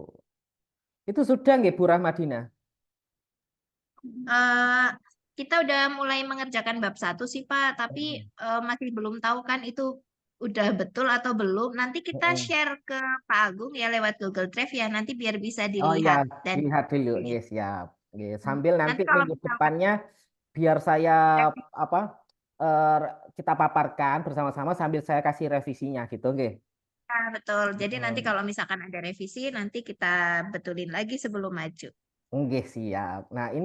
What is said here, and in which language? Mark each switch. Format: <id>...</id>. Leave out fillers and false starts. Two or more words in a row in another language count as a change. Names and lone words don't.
<id>Itu sudah nggih Bu Rahmadina? Eh, kita udah mulai mengerjakan bab 1 sih, Pak, tapi Mm-mm. masih belum tahu kan itu udah betul atau belum. Nanti kita Mm-mm. share ke Pak Agung ya lewat Google Drive ya, nanti biar bisa Oh iya, dilihat dan dilihat dulu. Nggih, siap. Nggih, sambil nanti nanti kalau minggu misalkan depannya biar saya revisi, apa eh, kita paparkan bersama-sama sambil saya kasih revisinya gitu nggih. betul. Jadi nanti Mm-mm. kalau misalkan ada revisi, nanti kita betulin lagi sebelum maju. Nggih, siap. Nah, ini</id>